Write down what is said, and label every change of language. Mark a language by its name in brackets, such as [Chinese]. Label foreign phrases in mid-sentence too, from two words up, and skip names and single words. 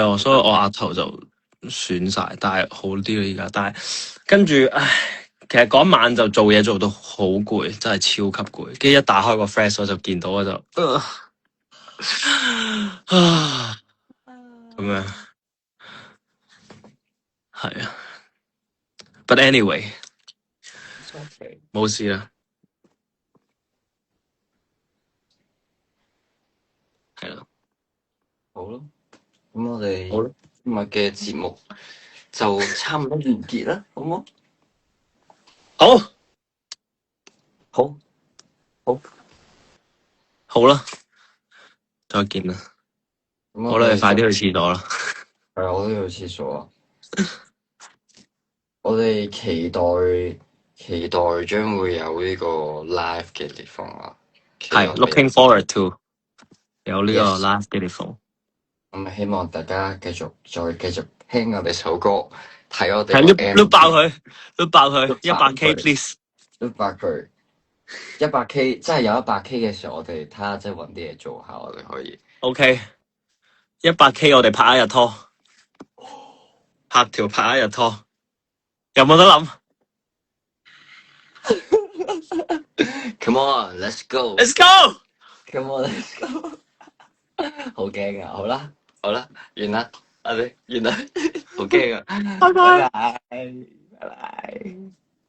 [Cantonese] 啊，所以我額頭就損晒，但係好啲啦依家。但係跟住，其實嗰晚就做嘢做到好攰，真係超級攰。跟住一打開個 Flash 我就見到我就咁樣，係啊。 [English] But anyway， [Cantonese] 冇事啦，係啦。好咯，咁我哋今日嘅節目就差唔多完結啦，好唔好？好，好，好，好啦，再見啦。好啦，你快啲去廁所啦。係啊，我都要去廁所啊。我哋期待將會有呢個 live 嘅地方啊。係 [English] looking forward to [Cantonese] 有呢個 live 嘅地方。咁希望大家繼續聽我哋首歌，睇我哋係碌爆佢100K please，碌爆佢100K，真係有100K嘅時候，我哋睇下即係搵啲嘢做下，我哋可以。 OK，100K 我哋拍一日拖，拍一日拖，有冇得諗 [English] ？Come on，let's go！Let's go！Come on，let's go！ [Cantonese] 好驚啊！好啦，完啦，我哋完啦，好驚啊！拜拜。